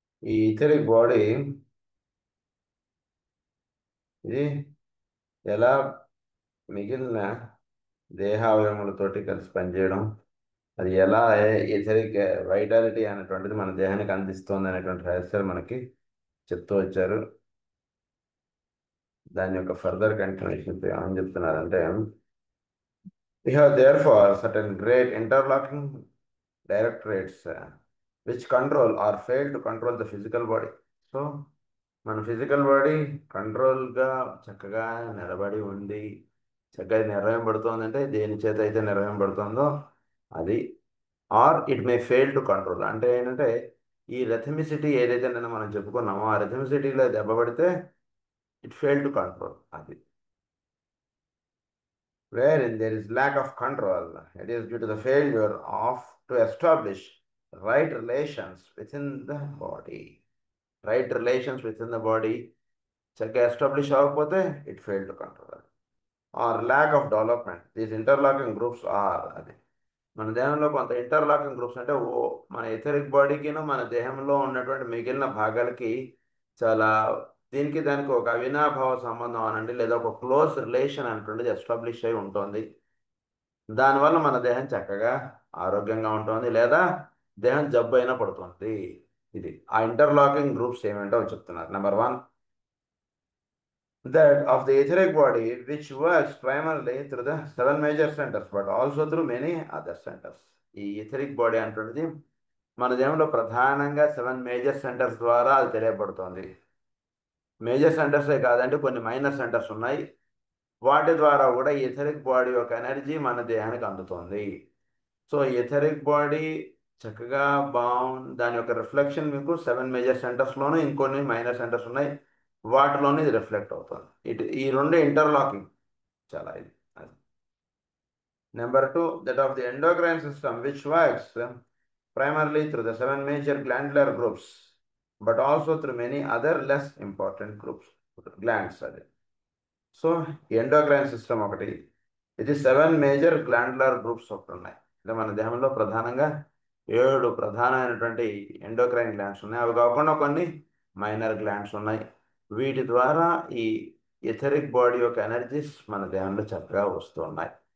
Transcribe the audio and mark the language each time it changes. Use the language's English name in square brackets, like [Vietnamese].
[Telugu] ఈ etheric body ఇది ఎలా మిగిలిన దేహావయములతోటి కలిసి పనిచేయడం, అది ఎలా ఈథరిక్ వైటాలిటీ అనేటువంటిది మన దేహానికి అందిస్తుంది అనేటువంటి రహస్యాలు మనకి చెప్తూ వచ్చారు. దాని యొక్క ఫర్దర్ కంటిన్యూషన్ ఏమని చెప్తున్నారంటే, [English] we have therefore certain great interlocking directorates which control or fail to control the physical body. [Telugu] So మన ఫిజికల్ బాడీ కంట్రోల్గా చక్కగా నిలబడి ఉండి చక్కగా నిర్వహింపబడుతుంది అంటే దేని చేత అయితే నిర్వహింపబడుతుందో అది. [English] or it may fail to control [Telugu] అంటే ఏంటంటే ఈ రెథమిసిటీ ఏదైతే నిన్న మనం చెప్పుకున్నామో ఆ రెథమిసిటీలో దెబ్బపడితే [English] it fail to control [Telugu] అది. [English] Wherein there is lack of control, it is due to the failure of to establish right relations within the body. Right relations within the body [Telugu] చక్కగా establish అవ్వకపోతే [English] It fail to control. Or lack of development these interlocking groups or అది. [Telugu] మన దేహంలో కొంత interlocking groups అంటే మన etheric బాడీకిను మన దేహంలో ఉన్నటువంటి మిగిలిన భాగాలకి చాలా దీనికి దానికి ఒక అవినాభావ సంబంధం అనండి లేదా ఒక క్లోజ్ రిలేషన్ అనేటువంటిది ఎస్టాబ్లిష్ అయి ఉంటుంది. దానివల్ల మన దేహం చక్కగా ఆరోగ్యంగా ఉంటుంది లేదా దేహం జబ్బు అయినా పడుతుంది. ఇది ఆ ఇంటర్లాకింగ్ గ్రూప్స్ ఏమేంటో చెప్తున్నారు. [English] Number 1, that of the etheric body which works primarily through the 7 major centers but also through many other centers. [Telugu] ఈ etheric body అంటున్నది మన దేహంలో ప్రధానంగా 7 major centers ద్వారా అది తెలియబడుతుంది. మేజర్ సెంటర్సే కాదంటే కొన్ని మైనర్ సెంటర్స్ ఉన్నాయి. వాటి ద్వారా కూడా ఎథరిక్ బాడీ యొక్క ఎనర్జీ మన దేహానికి అందుతుంది. సో ఎథరిక్ బాడీ చక్కగా దాని యొక్క రిఫ్లెక్షన్ మీకు 7 major సెంటర్స్లోనూ ఇంకొన్ని మైనర్ సెంటర్స్ ఉన్నాయి, వాటిలోనే ఇది రిఫ్లెక్ట్ అవుతుంది. ఈ రెండు ఇంటర్లాకింగ్ చాలా ఇది. [English] Number 2, that of the endocrine system which works primarily through the 7 major glandular groups but also through many other less important groups glands అది. [Telugu] సో ఎండోక్రైన్ సిస్టమ్ ఒకటి, ఇది 7 major glandular గ్రూప్స్ ఒకటి ఉన్నాయి. అంటే మన దేహంలో ప్రధానంగా 7 ప్రధానమైనటువంటి ఎండోక్రైన్ గ్లాండ్స్ ఉన్నాయి. అవి కాకుండా కొన్ని మైనర్ గ్లాండ్స్ ఉన్నాయి. వీటి ద్వారా ఈ ఎథరిక్ బాడీ యొక్క ఎనర్జీస్ మన దేహంలో చక్కగా వస్తూ ఉన్నాయి.